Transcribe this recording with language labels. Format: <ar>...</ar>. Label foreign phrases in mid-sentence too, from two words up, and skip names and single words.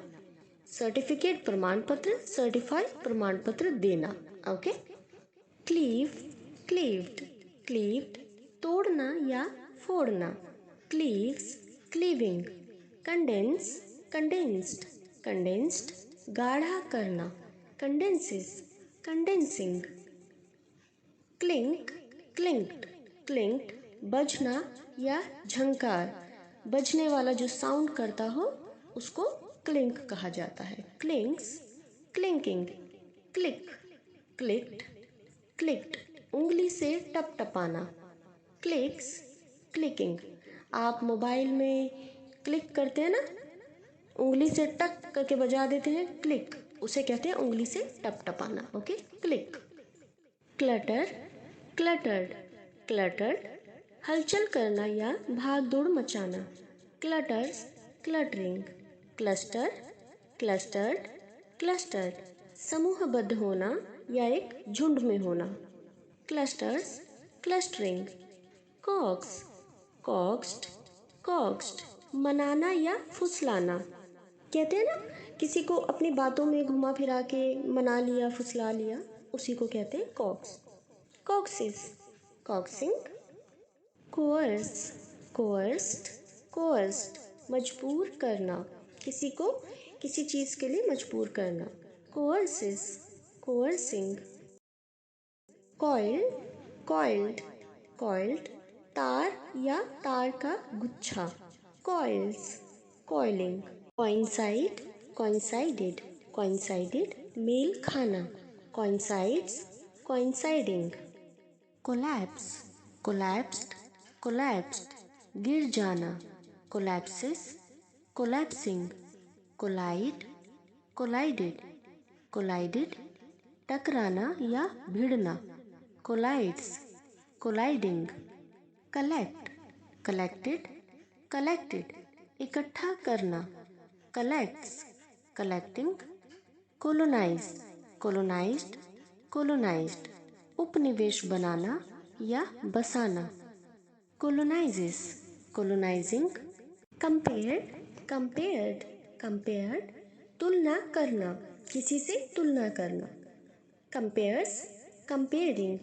<hi>सर्टिफिकेट प्रमाण पत्र, सर्टिफाई प्रमाण पत्र देना। ओके।</hi> <en>cleave, cleaved, cleaved,</en> <hi>तोड़ना या फोड़ना,</hi> <en>cleaves, cleaving. condense, condensed, condensed,</en> <hi>गाढ़ा करना,</hi> <en>condenses, condensing. clink, clinked, clinked,</en> <hi>बजना या झंकार, बजने वाला जो साउंड करता हो उसको क्लिंक कहा जाता है।</hi> <en>clinks, clinking. click, clicked, clicked,</en> <hi>उंगली से टपटपाना,</hi> <en>clicks, clicking.</en> <hi>आप मोबाइल में क्लिक करते हैं ना, उंगली से टक करके बजा देते हैं, क्लिक, उसे कहते हैं उंगली से टपटपाना।</hi> <en>OK, click. clutter, cluttered, cluttered,</en> <hi>हलचल करना या भाग दौड़ मचाना,</hi> <en>clutters, cluttering. cluster, clustered, clustered,</en> <hi>समूहबद्ध होना या एक झुंड में होना,</hi> <en>clusters, clustering. coax, coaxed, coaxed,</en> <hi>मनाना या फुसलाना, कहते हैं ना किसी को अपनी बातों में घुमा फिरा के मना लिया, फुसला लिया, उसी को कहते हैं कॉक्स।</hi> <en>coaxes, coaxing. coerce, coerced, coerced,</en> <hi>मजबूर करना, किसी को किसी चीज़ के लिए मजबूर करना,</hi> <en>coerces, coercing. coil, coiled, coiled,</en> <hi>तार या तार का गुच्छा,</hi> <en>coils, coiling. coincide, coincided, coincided,</en> <hi>मेल खाना,</hi> <en>coincides, coinciding. collapse, collapsed, collapsed,</en> <hi>गिर जाना,</hi> <en>collapses, collapsing. collide, collided, collided,</en> <hi>टकराना या भिड़ना,</hi> <en>collides, colliding. collect, collected, collected,</en> <hi>इकट्ठा करना,</hi> <en>collects, collecting. colonise, colonised, colonised,</en> <hi>उपनिवेश बनाना या बसाना,</hi> <en>colonises, colonising. compare, compared, compared,</en> <hi>तुलना करना, किसी से तुलना करना,</hi> <en>compares, comparing.</en>